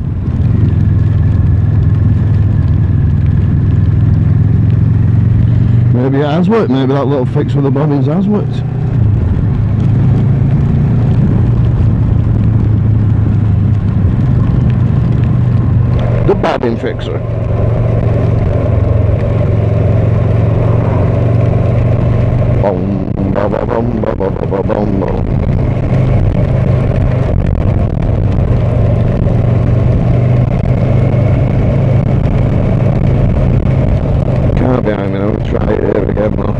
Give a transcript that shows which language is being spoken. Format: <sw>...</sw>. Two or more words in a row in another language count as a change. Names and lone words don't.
<en>Maybe it has worked, maybe that little fix with the bobbins has worked. The bobbin fixer. Boom, ba ba bum, ba ba ba ba bum, bum. Can't be, I mean, I'll try it here again though.</en>